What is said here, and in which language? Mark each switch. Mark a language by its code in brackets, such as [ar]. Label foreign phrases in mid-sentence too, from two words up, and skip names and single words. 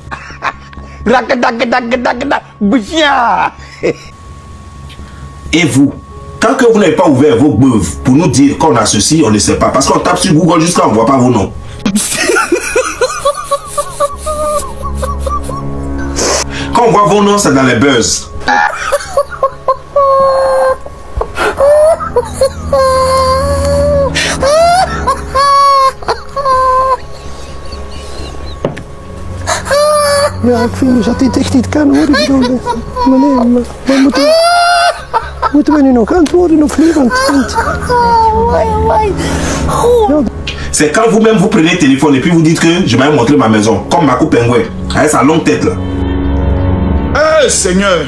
[fr] Et vous, tant que vous n'avez pas ouvert vos bœufs pour nous dire qu'on a ceci, on ne sait pas. Parce qu'on tape sur Google jusqu'à on ne voit pas vos noms. Quand on voit vos noms, c'est dans les buzz. [nl] Ja, ik vind dat dit echt niet kan hoor. Ik bedoel, maar moeten we nu nog antwoorden of niet? [fr] C'est quand vous-même vous prenez le téléphone et puis vous dites que je vais montrer ma maison, comme Marco Pengouin, avec sa longue tête là. Eh Seigneur!